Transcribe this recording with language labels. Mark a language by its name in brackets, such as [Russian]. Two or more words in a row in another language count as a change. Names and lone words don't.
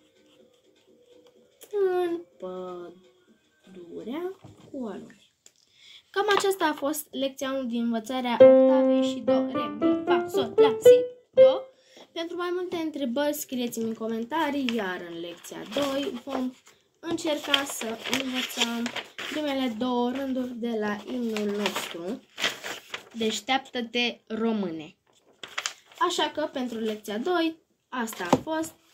[Romanian] În pădurea cu alune. Cam aceasta a fost lecția 1 din învățarea octavei și do, re, mi, fa, sol, la, si, do. Pentru mai multe întrebări scrieți-mi în comentarii, iar în lecția 2 vom încerca să învățăm primele 2 rânduri de la imnul nostru, Deșteaptă-te române. Așa că pentru lecția 2 asta a fost.